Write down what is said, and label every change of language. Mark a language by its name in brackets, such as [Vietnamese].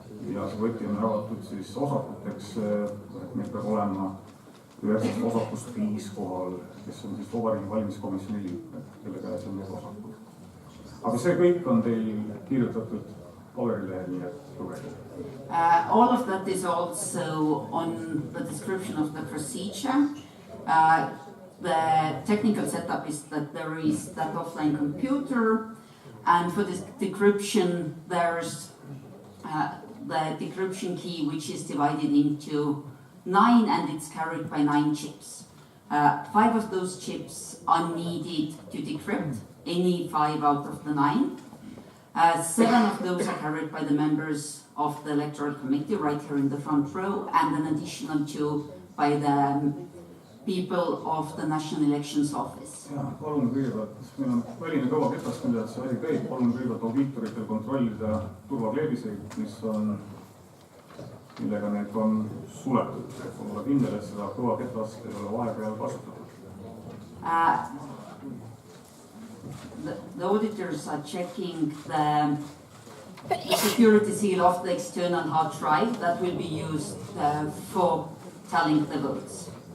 [Estonian] Ja see võti on avatud siis osakuteks, et meil peab olema 9 osakust 5 kohal, kes on siis Vabariigi valimiskomisjoni liikmed, kelle käes on need osakud. Aga see kõik on teil kirjutatud paberilehel, nii et lugege. [English] All of that is also on the description of the procedure. The technical setup is that there is that offline computer, and for this decryption, there's the decryption key, which is divided into 9, and it's carried by 9 chips. 5 of those chips are needed to decrypt any 5 out of the 9. 7 of those are carried by the members of the electoral committee right here in the front row, and an additional 2 by the people of the National Elections Office. [Estonian] Ja, palun kõigepealt, meil on väline kõva ketastamine, et see asi käib. Palun kõigepealt audiitoritel kontrollida turvakleebiseid, millega need on suletud. Et olla kindel, et seda kõva ketast ei ole vahepeal kasutatud. [English] The auditors are checking the security seal of the external hard drive that will be used for tallying the votes.